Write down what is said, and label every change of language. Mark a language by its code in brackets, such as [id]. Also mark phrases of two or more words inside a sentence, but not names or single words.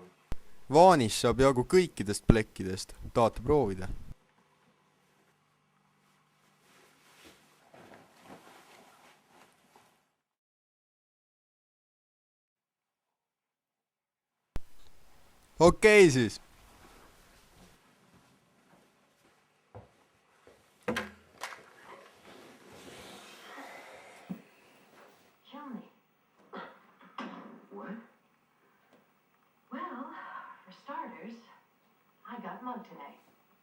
[et] Vaanis saab jagu kõikidest plekkidest, tahate proovida? Okei siis. [en] Johnny. What? Well, for starters, I got mugged today.